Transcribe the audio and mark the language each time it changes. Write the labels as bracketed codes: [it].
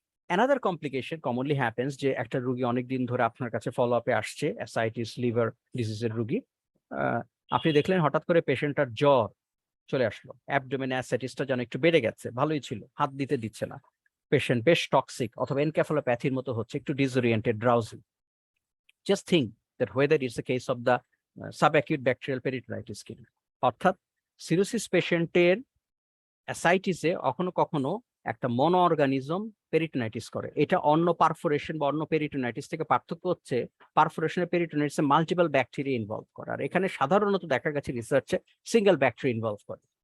[en] Another complication commonly happens [bn] যে একটা রোগী অনেকদিন ধরে আপনার কাছে ফলো আপে আসছে, অ্যাসাইটিস লিভার ডিজিজের রোগী। আপনি দেখলেন হঠাৎ করে পেশেন্টটার জ্বর চলে আসলো, অ্যাবডোমেন অ্যাসাইটিসটা যেন একটু বেড়ে গেছে, ভালোই ছিল, হাত দিতে দিচ্ছে না, পেশেন্ট বেশ টক্সিক অথবা এনকেফালোপ্যাথির মতো হচ্ছে, একটু disoriented, drowsy. [en] Just think that whether it's the case of the subacute bacterial peritonitis কিনা। [bn] অর্থাৎ সিরোসিস পেশেন্টের অ্যাসাইটিসে কখনো কখনো একটা মনো অর্গানিজম পেরিটোনাইটিস করে। এটা অন্য পারফোরেশন বা অন্য পেরিটোনাইটিস থেকে পার্থক্য হচ্ছে পারফোরেশনের পেরিটোনাইটিসে মাল্টিপল ব্যাকটেরিয়া ইনভলভ করে, আর এখানে সাধারণত দেখা গেছে রিসার্চে সিঙ্গেল ব্যাকটেরিয়া ইনভলভ করে।